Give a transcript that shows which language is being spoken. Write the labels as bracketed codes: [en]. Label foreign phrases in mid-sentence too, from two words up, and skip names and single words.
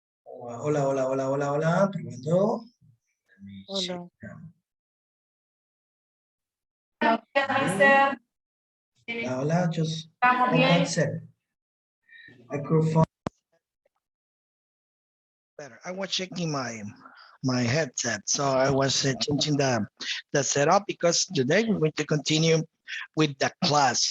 [es] Hola, hola, hola, hola, hola, probando. [en] Let me check [es] Hola. [en] now. Mister. [es] Hola, hola, [en] just [es] Estamos [en] hold on a [es] bien. [en] second. Microphone. Better. I was checking my headset, so I was changing the setup because today we're going to continue with the class.